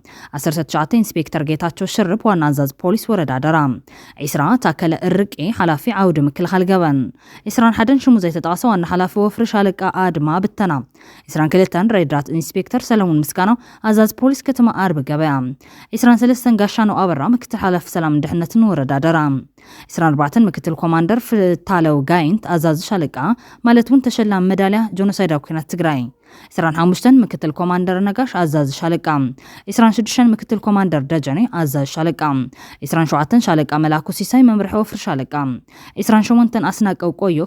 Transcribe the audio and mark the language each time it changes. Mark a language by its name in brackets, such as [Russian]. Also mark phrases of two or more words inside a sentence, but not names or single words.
[Tigrinya] 19 ኢንስፔክተር ጌታቸው ሽርብ ዋና ኣዛዝ ፖሊስ ወረዳ ደራ 20 ታከለ እርቂ ሓላፊ ዓውዲ ምክልኻል ገበን 21 ሽሙ ዘይተጣቀሰ ዋና ሓላፊ ወፍሪ ሻለቃ አድማ ብተና 22 ረዳት ኢንስፔክተር ሰለሞን ምስጋናው ኣዛዝ ፖሊስ ከተማ አርብ ገበያ 23 ጋሻኖ አበራ ምክትል ሓላፊ ሰላም ድሕነትን ወረዳ ደራ 24 ምክትል ኮማንደር ፍታለው ጋይንት ኣዛዝ ሻለቃ ማለትውን ተሸላም ሜዳልያ ጆኖሳይዳዊ ኩናት ትግራይ 25 ምክትል ኮማንደር ነጋሽ ኣዛዝ ሻለቃ 26 ምክትል ኮማንደር ደጀኔ ኣዛዝ ሻለቃ 27 ሻለቃ መላኩ ሲሳይ መምርሒ ወፍሪ ሻለቃ 28 ኣስናቀው ቆዮ